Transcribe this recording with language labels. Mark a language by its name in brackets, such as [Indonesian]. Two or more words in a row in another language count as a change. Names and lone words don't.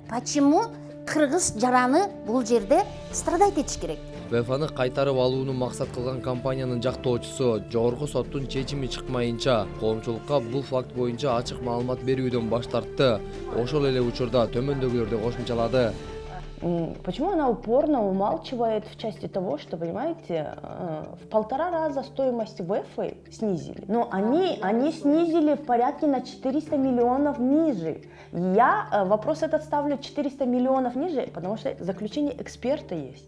[Kyrgyz] Почему кыргыз жараны бул жерде страдать этиш керек? ВЭФАны кайтарып алууну максат кылган компаниянын жактоочусу жогорку соттун чечими чыкмайынча коомчулукка бул факт боюнча ачык маалымат берүүдөн баш тартты. Ошол эле учурда төмөндөгүлөрдү кошумчалады. [Russian] Почему она упорно умалчивает в части того, что, понимаете, в 1,5 раза стоимость ВЭФы снизили. Но они снизили в порядке на 400 миллионов ниже. Я вопрос этот ставлю 400 миллионов ниже, потому что заключение эксперта есть.